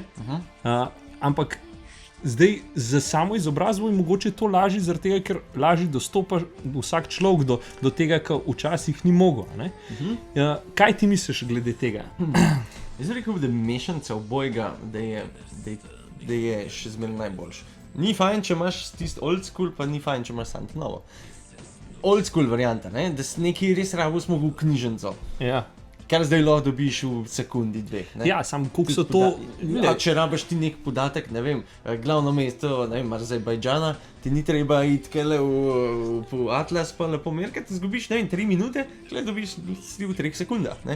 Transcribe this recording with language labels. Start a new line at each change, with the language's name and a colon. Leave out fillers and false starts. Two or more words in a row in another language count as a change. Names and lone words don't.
Slovenian: Ampak zdaj za samo izobrazbo je mogoče to lažje, zaradi tega, ker lažje dostopa vsak človek do tega, kar včasih ni mogel. Kaj ti misliš glede tega? Jaz rekel bi, da mešanica obojega, da je še zmeraj najboljši. Ni fajn, če imaš tisto
English: old school,
Slovenian: pa ni fajn, če imaš samo novo.
English: Old school
Slovenian: varianta, ne? Da si nekaj res rabo smo v knjižnico. Ja. Kar zdaj lahko dobiš v sekundi, dveh. Ne? Ja, sam koliko so to... Če rabiš ti nek podatek, ne vem, glavno mesto, ne vem, Azerbajdžana, ti ni treba iti kele v Atlas pa lepo merkati, zgubiš, ne vem, 3 minute, kle dobiš v 3 sekundah, ne?